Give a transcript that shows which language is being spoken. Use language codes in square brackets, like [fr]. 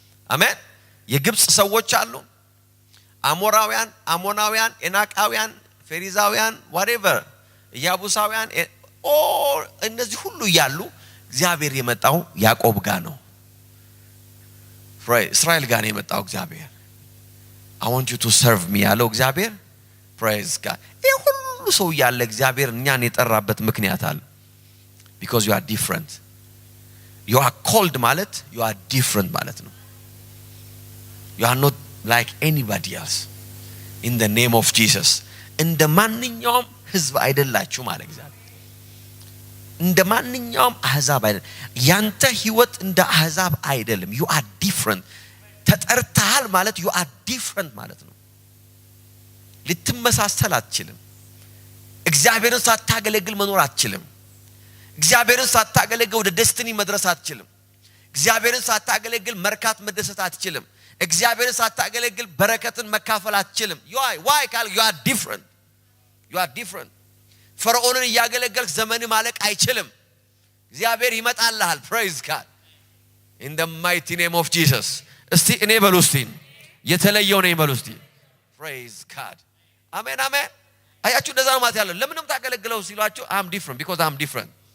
[am] አሜን። የግብጽ ሰዎች አሉ፣ አሞራውያን፣ አሞናውያን፣ ኤናቃውያን፣ ፌሪዛውያን whatever ያቡሳውያን እነዚህ ሁሉ ያሉ እግዚአብሔር የመጣው ያዕቆብ ጋር ነው። እስራኤል ጋር ነው የመጣው እግዚአብሔር። [en] I want you to serve me [am] ያለው እግዚአብሔር [en] praise God. [am] ይሄ ሁሉ ሰው ያለ እግዚአብሔር እኛን የጠራበት ምክንያት አለ። [en] because you are different. you are called [am] ማለት [en] you are different [am] ማለት ነው። [en] you are not like anybody else in the name of Jesus. [am] እንደ ማንኛውም ህዝብ አይደላችሁ ማለት እግዚአብሔር እንደ ማንኛውም አህዛብ አይደለም። ያንተ ህይወት እንደ አህዛብ አይደለም። [en] you are different. [am] ተጠርተሃል ማለት you are different ማለት ነው። ልትመሳሰል አትችልም። እግዚአብሔርን ሳታገለግል መኖር አትችልም። እግዚአብሔርን ሳታገለግል ወደ ደስቲኒ መድረስ አትችልም። እግዚአብሔርን ሳታገለግል መርካት መደሰት አትችልም። እግዚአብሔርን ሳታገለግል በረከትን መካፈል አትችልም። [en] why you are different. you are different. [am] ፈርዖንን ያገለገልክ ዘመን ማለቅ አይችልም። እግዚአብሔር ይመጣልሃል። [en] praise God in the mighty name of Jesus. [am] እስቲ እኔ በሉ እስቲ የተለየው ነኝ በሉ እስቲ [en] praise God. [am] አሜን አሜን። አያችሁ እንደዛ ነው ማለት ያለው። ለምንም ታገለግለው ሲሏችሁ [en] I'm different because I'm different.